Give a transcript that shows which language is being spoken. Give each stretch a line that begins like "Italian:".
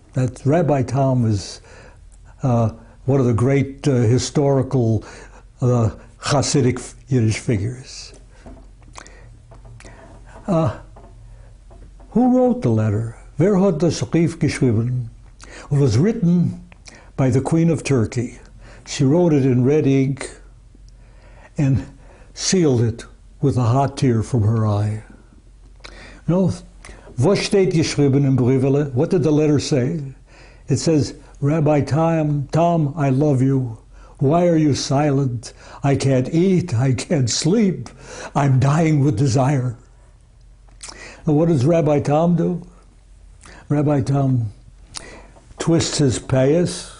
English: That Rabbi Tom is one of the great historical Hasidic Yiddish figures. Who wrote the letter?
Yiddish: Wer hat das Brief geschrieben?
English: It was written by the Queen of Turkey. She wrote it in red ink and sealed it with a hot tear from her eye.
Yiddish: No, was steht geschrieben im Briefele?
English: What did the letter say? It says, Rabbi Tom, I love you. Why are you silent? I can't eat, I can't sleep. I'm dying with desire. And what does Rabbi Tom do? Rabbi Tom twists his payas,